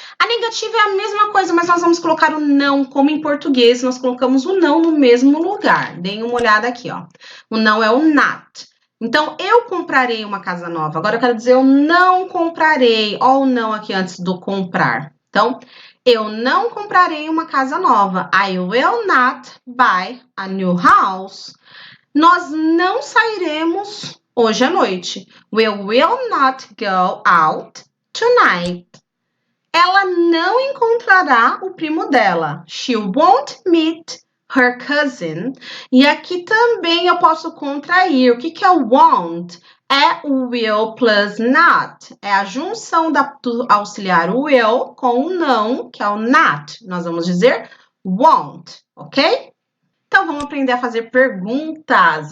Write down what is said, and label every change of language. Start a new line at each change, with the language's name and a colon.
Portuguese: A negativa é a mesma coisa, mas nós vamos colocar o não, como em português, nós colocamos o não no mesmo lugar. Deem uma olhada aqui, ó. O não é o not. Então, eu comprarei uma casa nova. Agora, eu quero dizer, eu não comprarei. Ó o não aqui antes do comprar. Então, eu não comprarei uma casa nova.
English: I will not buy a new house.
Portuguese: Nós não sairemos hoje à noite.
English: We will not go out tonight.
Portuguese: Ela não encontrará o primo dela.
English: She won't meet her cousin.
Portuguese: E aqui também eu posso contrair. O que é o won't? É o will plus not. É a junção do auxiliar will com o não, que é o not. Nós vamos dizer won't, ok? Então, vamos aprender a fazer perguntas.